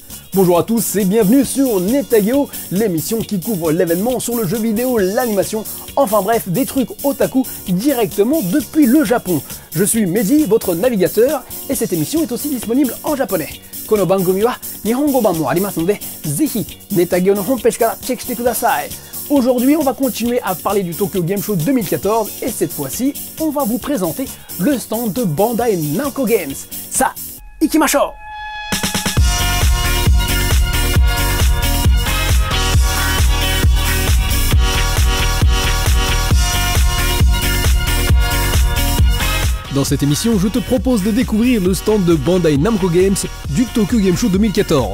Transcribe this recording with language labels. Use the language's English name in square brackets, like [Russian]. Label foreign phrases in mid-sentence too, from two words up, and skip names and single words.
[French] Bonjour à tous et bienvenue sur Netageo, l'émission qui couvre l'événement sur le jeu vidéo, l'animation, enfin bref, des trucs otaku directement depuis le Japon. Je suis Mehdi, votre navigateur, et cette émission est aussi disponible en japonais. [Japanese] この番組は日本語版もありますので、ぜひNetageoのホームページからチェックしてください. [French] Aujourd'hui, on va continuer à parler du Tokyo Game Show 2014 et cette fois-ci, on va vous présenter le stand de Bandai Namco Games. [Japanese] さあ、行きましょう! [French] Dans cette émission, je te propose de découvrir le stand de Bandai Namco Games du Tokyo Game Show 2014.